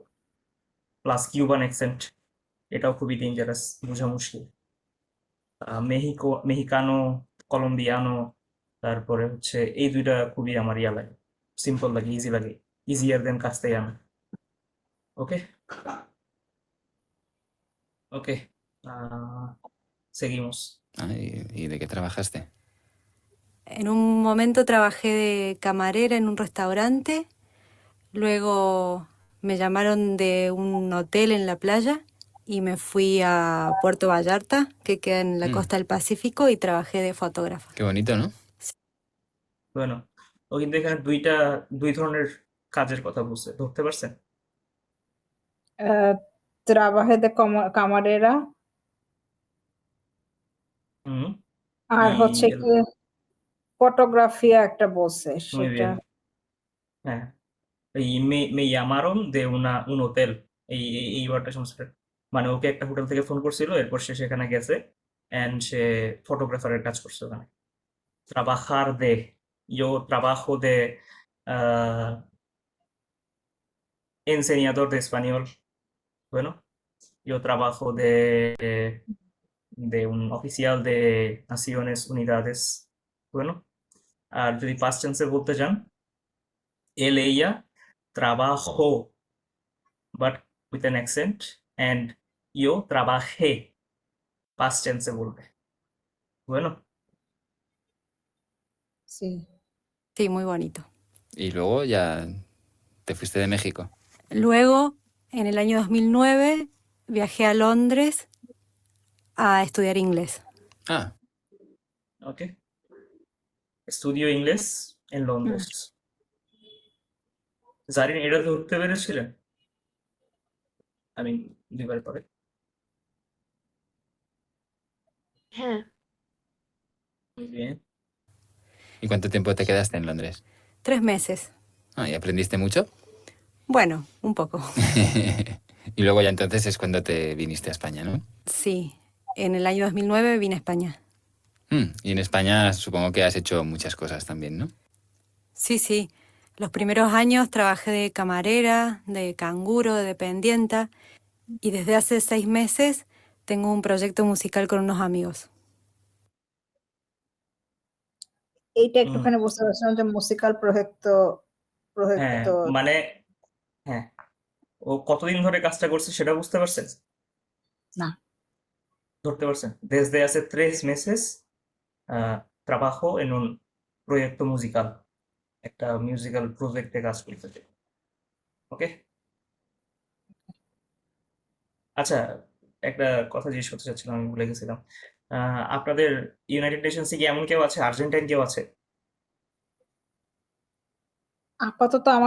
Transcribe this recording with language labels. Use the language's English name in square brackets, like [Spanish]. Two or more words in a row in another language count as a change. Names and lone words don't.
[Bangla] প্লাস [English] Cuban accent, [Bangla] এটাও খুবই ডেঞ্জারাস, বোঝা মুশকিল। মেহিকানো, কলম্বিয়ানো, তারপরে হচ্ছে এই দুইটা খুবই আমার ইয়া লাগে, সিম্পল লাগে, ইজি লাগে, [English] easier than [Bangla] কাস্তেয়ানো। ওকে ওকে, [Spanish] seguimos. Ah, ¿y de qué trabajaste? En un momento trabajé de camarera en un restaurante, luego me llamaron de un hotel en la playa y me fui a Puerto Vallarta, que queda en la Mm. costa del Pacífico, y trabajé de fotógrafa. Qué bonito, ¿no? bueno, [Bangla] ও কিন্তু এখানে দুই ধরনের কাজের কথা বলছে, ধরতে পারছেন? [Spanish] trabaje de camarera [Bangla] হুম, আর [Spanish] y [Bangla] হচ্ছে [Spanish] el- [Bangla] কি ফটোগ্রাফিয়া একটা বলছে [Spanish] muy [Bangla] সেটা [Spanish] bien. হ্যাঁ, এই me llamaron de un hotel, [Bangla] এই ওয়ার্ডটা শুনছে, মানে ওকে একটা হোটেল থেকে ফোন করছিল, এরপর সে সেখানে গেছে এন্ড সে ফটোগ্রাফারের কাজ করছে ওখানে। [Spanish] trabajar de, yo trabajo de ah, enseñador de español. Bueno, yo trabajo de un oficial de Naciones Unidas. Bueno, [Bangla] আর যদি [English] past tense [Bangla] এ বলতে চান, [Spanish] él, ella, trabajó, [English] but with an accent, and [Spanish] yo trabajé, [English] past tense [Bangla] এ বলবে। [Spanish] Bueno, [Bangla] জি [Spanish] Sí, muy bonito. Y luego ya te fuiste de México. Luego, en el año 2009, viajé a Londres a estudiar inglés. Ah, ok. Estudio inglés en Londres. [Bangla] জারিন এটা ধরতে পেরেছিলেন? আমি দুইবার পরে। হ্যাঁ, [Spanish] Muy bien. ¿y cuánto tiempo te quedaste en Londres? 3 meses. Ah, ¿y aprendiste mucho? Bueno, un poco. Y luego ya entonces es cuando te viniste a España, ¿no? Sí, en el año 2009 vine a España. Y en España supongo que has hecho muchas cosas también, ¿no? Sí, sí. Los primeros años trabajé de camarera, de canguro, de dependienta, y desde hace 6 meses tengo un proyecto musical con unos amigos. [Bangla] এইটা একটুখানি বুঝতে পারছিলাম যে মিউজিক্যাল হ্যাঁ, মানে হ্যাঁ, ও কতদিন ধরে কাজটা করছে সেটা বুঝতে পারছেন? না। ধরতে পারছেন? [Spanish] Desde hace 3 meses trabajo en un proyecto musical, [Bangla] একটা [English] musical project [Bangla] কাজ করতেছে। ওকে, আচ্ছা, একটা কথা জিজ্ঞেস করতে চাচ্ছিলাম, আমি ভুলে গেছিলাম। আপনাদের ইউনাইটেড নেশনসে কি এমন কেউ আছে, আর্জেন্টাইন কেউ আছে? আপাতত আমার